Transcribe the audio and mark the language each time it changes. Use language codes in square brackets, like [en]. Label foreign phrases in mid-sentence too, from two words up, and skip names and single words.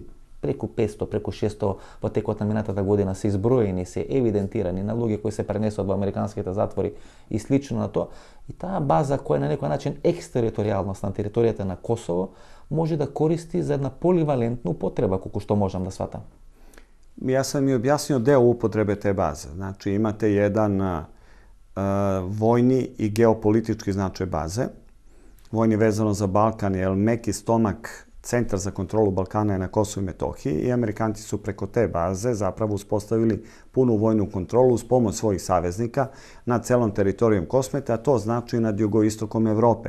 [mk] Преку 500, преку 600 во текот на минатата година се изброени, се евидентирани на луѓе кои се пренесуват во американските затвори и слично на тоа. И таа база која на некој начин екстериторијалност на територијата на Косово може да користи за една поливалентна употреба, колку што можам да сватам. [sr] Ја сам ми објаснio deo upotrebe te baze. Znači imate jedan vojni i geopolitički značaj baze. Vojni vezano za Balkan je meki stomak, centar za kontrolu Balkana je na Kosovu i Metohiji i Amerikanci su preko te baze zapravo uspostavili punu vojnu kontrolu uz pomoć svojih saveznika nad celom teritorijom Kosmeta, a to znači nad jugoistokom Evrope.